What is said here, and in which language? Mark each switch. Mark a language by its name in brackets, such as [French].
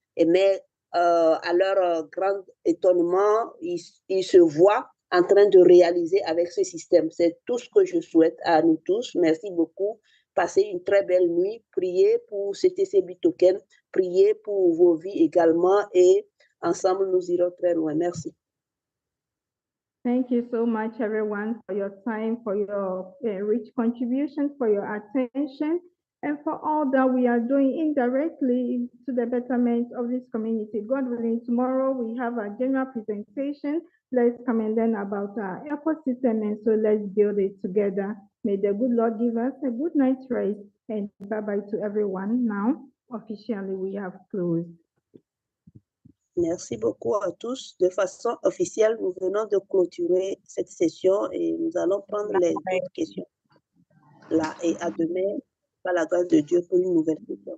[French] Mais à leur grand étonnement, ils se voient en train de réaliser avec ce système. C'est tout ce que je souhaite à nous tous. Merci beaucoup. Passez une très belle nuit. Priez pour CTC Token. Priez pour vos vies également et ensemble, nous irons très loin. Merci. [English] Thank you so much, everyone, for your time, for your rich contributions, for your attention, and for all that we are doing indirectly to the betterment of this community. God willing, tomorrow we have a general presentation. Let's come and learn about our ecosystem, and so let's build it together. May the good Lord give us a good night's rest, and bye-bye to everyone. Now, officially, we have closed. [French] Merci beaucoup à tous. De façon officielle, nous venons de clôturer cette session et nous allons prendre les autres questions là. Et à demain, par la grâce de Dieu, pour une nouvelle session.